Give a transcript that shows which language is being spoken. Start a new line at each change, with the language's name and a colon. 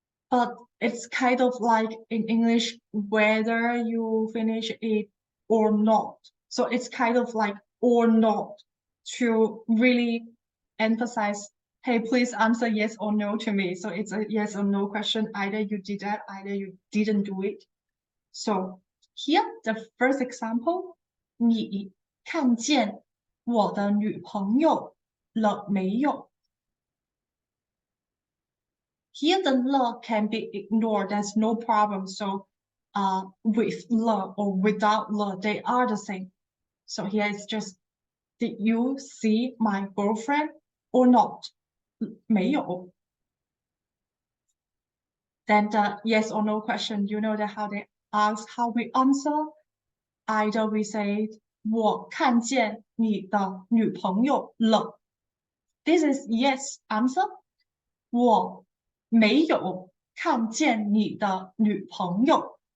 English: But it's kind of like in English, whether you finish it or not. So it's kind of like or not, to really emphasize, hey, please answer yes or no to me. So it's a yes or no question. Either you did that, either you didn't do it.
Chinese: So here, the first example, 你看见我的女朋友了没有?
English: Here the 了 can be ignored, there's no problem. So with 了 or without 了, they are the same. So here it's just, did you see my girlfriend or not?
Chinese: 没有.
English: Then the yes or no question, you know that how they ask, how we answer.
Chinese: Either we say 我看见你的女朋友了.
English: This is yes answer.
Chinese: 我没有看见你的女朋友.